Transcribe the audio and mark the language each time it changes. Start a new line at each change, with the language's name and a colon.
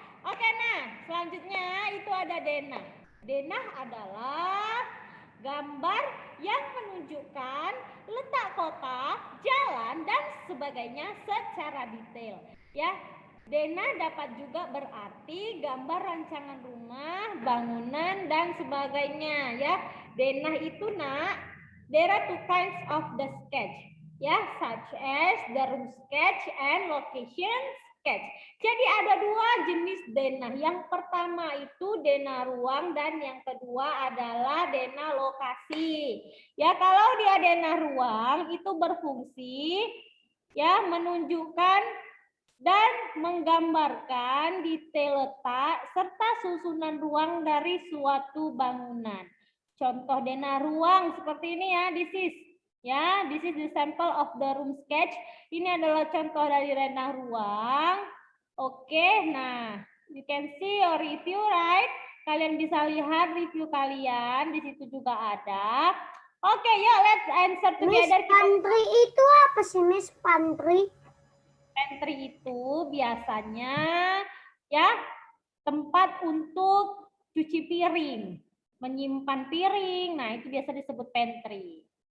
Indonesian: Oke, nah selanjutnya itu ada denah. Denah adalah gambar yang menunjukkan letak kota, jalan dan sebagainya secara detail ya. Denah dapat juga berarti gambar rancangan rumah, bangunan dan sebagainya ya. Denah itu Nak,
English: there are 2 kinds of the sketch ya, such as the room sketch and location sketch.
Indonesian: Jadi ada 2 jenis denah. Yang pertama itu denah ruang dan yang kedua adalah denah lokasi. Ya, kalau dia denah ruang itu berfungsi ya menunjukkan dan menggambarkan detail letak serta susunan ruang dari suatu bangunan. Contoh denah ruang seperti ini ya,
English: this is the sample of the room sketch.
Indonesian: Ini adalah contoh dari denah ruang.
English: Oke, nah, you can see your review, right?
Indonesian: Kalian bisa lihat review kalian, di situ juga ada.
English: Oke, yuk let's answer together.
Indonesian: Miss, pantry itu apa sih, Miss? Pantry? Pantry itu biasanya ya tempat untuk cuci piring, menyimpan piring. Nah, itu biasa disebut pantry.